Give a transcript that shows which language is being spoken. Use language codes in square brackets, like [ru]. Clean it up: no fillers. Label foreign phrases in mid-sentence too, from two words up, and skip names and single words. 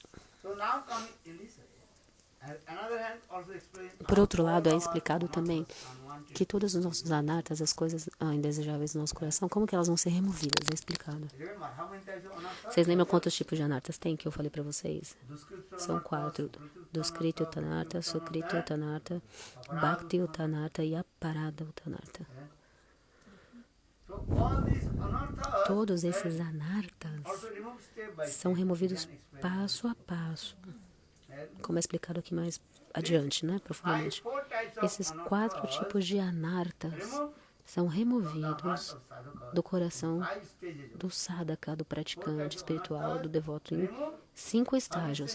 [pt] Por outro lado, é explicado também que todos os nossos anartas, as coisas indesejáveis do nosso coração, como que elas vão ser removidas? É explicado. Vocês lembram quantos tipos de anartas tem que eu falei para vocês? São 4. Duskriti Utanarta, Sukriti Utanarta, Bhakti Utanarta e Aparada Utanarta. Todos esses anartas são removidos passo a passo, como é explicado aqui mais adiante, né, profundamente. Esses 4 tipos de anartas são removidos do coração do sadhaka, do praticante espiritual, do devoto, em 5 estágios.